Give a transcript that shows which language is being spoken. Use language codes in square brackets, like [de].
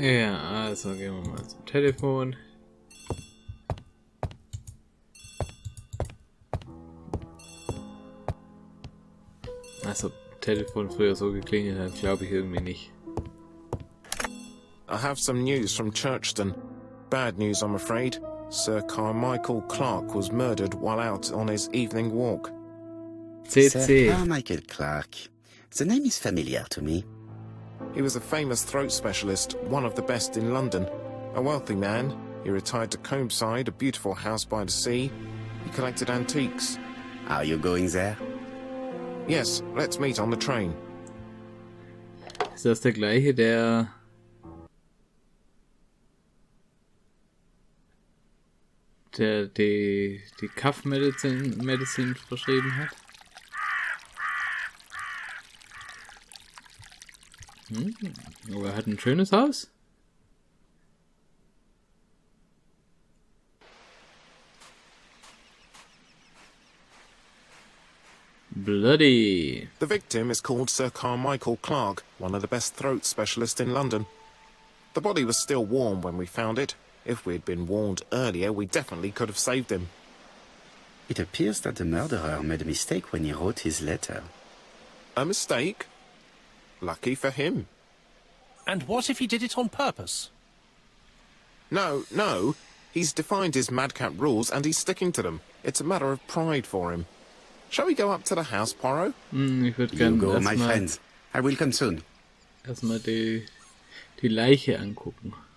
[de] Ja, also gehen wir mal zum Telefon. Also, Telefon früher so geklingelt hat, glaube ich irgendwie nicht. [en] I have some news from Churchton. Bad news, I'm afraid. Sir Carmichael Clark was murdered while out on his evening walk. Sir CC. Carmichael Clark. The name is familiar to me. He was a famous throat specialist, one of the best in London. A wealthy man, he retired to Combside, a beautiful house by the sea. He collected antiques. Are you going there? Yes, let's meet on the train. [de] Ist das der gleiche, der die Medicine verschrieben hat? Aber er hat ein schönes Haus. [en] Bloody. The victim is called Sir Carmichael Clark, one of the best throat specialists in London. The body was still warm when we found it. If we'd been warned earlier, we definitely could have saved him. It appears that the murderer made a mistake when he wrote his letter. A mistake? Lucky for him. And what if he did it on purpose? No. He's defined his madcap rules and he's sticking to them. It's a matter of pride for him. Shall we go up to the house, Poirot? [de] Ich würde [en] You [de] gerne [en] go, my friends. I will come soon. [de] erstmal die Leiche angucken.